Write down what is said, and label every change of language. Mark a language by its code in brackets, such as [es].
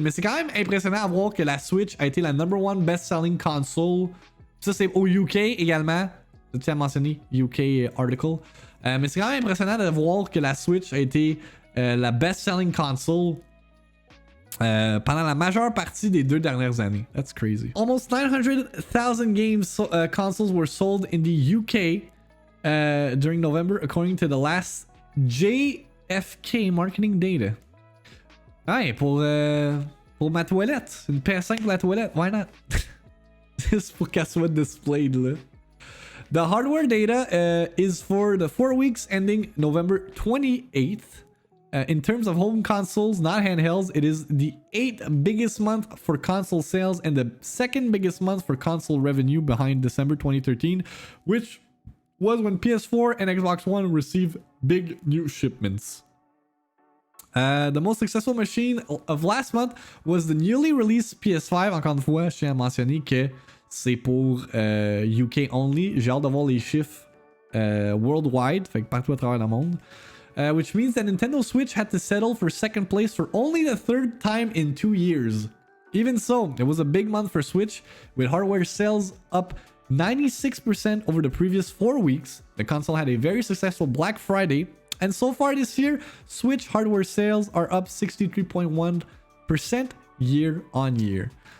[fr] Mais c'est quand même impressionnant à voir que la Switch a été la #1 best-selling console. Ça, c'est au UK également. Tu as mentionné UK article. Mais c'est quand même impressionnant de voir que la Switch a été la best-selling console pendant la majeure partie des 2 dernières années. [en] That's crazy. Almost 900,000 consoles were sold in the UK during November, according to the last JFK marketing data. [fr] Ouais, pour ma toilette. Une PS5 pour la toilette. [en] Why not? [fr] Juste pour qu'elle soit displayed là. [en] The hardware data is for the 4 weeks ending November 28th. In terms of home consoles, not handhelds, it is the 8th biggest month for console sales and the 2nd biggest month for console revenue behind December 2013, which was when PS4 and Xbox One received big new shipments. The most successful machine of last month was the newly released PS5. [fr] Encore une fois, je tiens à mentionner que c'est pour UK only. J'ai hâte de voir les chiffres worldwide, fait que partout à travers le monde. [en] Which means that Nintendo Switch had to settle for second place for only the 3rd time in 2 years. Even so, it was a big month for Switch, with hardware sales up 96% over the previous 4 weeks. The console had a very successful Black Friday. And so far this year, Switch hardware sales are up 63.1% year on year.